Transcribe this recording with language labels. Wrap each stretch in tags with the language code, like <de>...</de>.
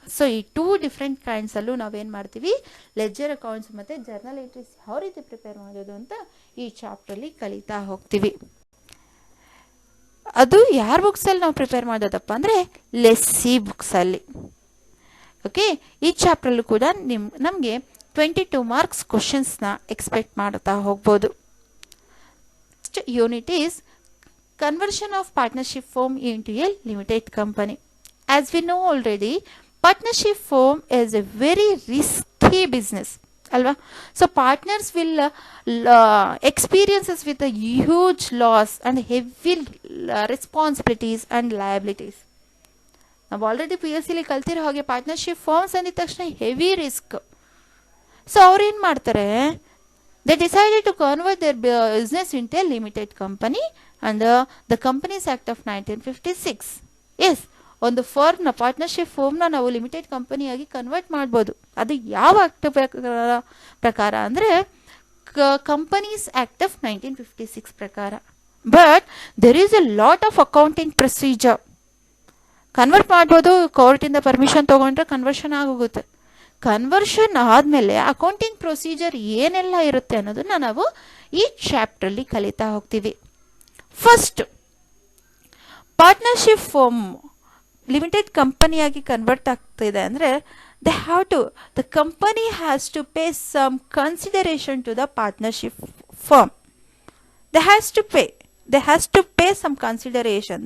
<kn>So ಈ 2 different ಕೈಂಡ್ಸಲ್ಲೂ ನಾವೇನು ಮಾಡ್ತೀವಿ, ಲೆಡ್ಜರ್ ಅಕೌಂಟ್ಸ್ ಮತ್ತು ಜರ್ನಲ್ ಎಂಟ್ರೀಸ್ ಯಾವ ರೀತಿ ಪ್ರಿಪೇರ್ ಮಾಡೋದು ಅಂತ ಈ ಚಾಪ್ಟ್ರಲ್ಲಿ ಕಲಿತಾ ಹೋಗ್ತೀವಿ. ಅದು ಯಾರ ಬುಕ್ಸಲ್ಲಿ ನಾವು ಪ್ರಿಪೇರ್ ಮಾಡೋದಪ್ಪ ಅಂದರೆ ಲೆಸ್ಸಿ ಬುಕ್ಸಲ್ಲಿ. ಓಕೆ, ಈ ಚಾಪ್ಟ್ರಲ್ಲೂ ಕೂಡ ನಮಗೆ 22 ಮಾರ್ಕ್ಸ್ ಕ್ವಶನ್ಸ್ನ ಎಕ್ಸ್ಪೆಕ್ಟ್ ಮಾಡ್ತಾ ಹೋಗ್ಬೋದು.</kn> <en>Next unit is conversion of partnership firm into a limited company. As we know already, partnership firm is a very risky business. Alva? So partners will experiences with a huge loss and heavy responsibilities and liabilities.</en> <kn>ನಾವು already PSCಲಿ ಕಲ್ತಿರೋ ಹಾಗೆ partnership firms ಅಂದಿದ ತಕ್ಷಣ heavy risk. So ಅವ್ರೇನು ಮಾಡ್ತಾರೆ,</kn> <en>they decided to convert their business into a limited company under the Companies Act of 1956.</en> <kn>Yes, ಒಂದು ಫರ್ಮ್ನ partnership ಫರ್ಮ್ನ ನಾವು limited ಕಂಪನಿಯಾಗಿ convert ಮಾಡ್ಬೋದು. ಅದು ಯಾವ ಆಕ್ಟ್ ಪ್ರಕಾರ ಅಂದರೆ ಕಂಪನೀಸ್ ಆ್ಯಕ್ಟ್ ಆಫ್ 1956 ಪ್ರಕಾರ.</kn> <en>But there is a lot of accounting procedure.</en> <kn>Convert ಮಾಡ್ಬೋದು, ಕೋರ್ಟಿಂದ permission ತೊಗೊಂಡ್ರೆ ಕನ್ವರ್ಷನ್ ಆಗೋಗುತ್ತೆ. ಕನ್ವರ್ಷನ್ ಆದಮೇಲೆ ಅಕೌಂಟಿಂಗ್ ಪ್ರೊಸೀಜರ್ ಏನೆಲ್ಲ ಇರುತ್ತೆ ಅನ್ನೋದನ್ನು ನಾವು ಈ ಚಾಪ್ಟ್ರಲ್ಲಿ ಕಲಿತಾ ಹೋಗ್ತೀವಿ. First, partnership firm limited ಕಂಪನಿಯಾಗಿ convert ಆಗ್ತಿದೆ ಅಂದರೆ</kn> <en>the company has to pay some consideration to the partnership firm. They has to pay some consideration.</en>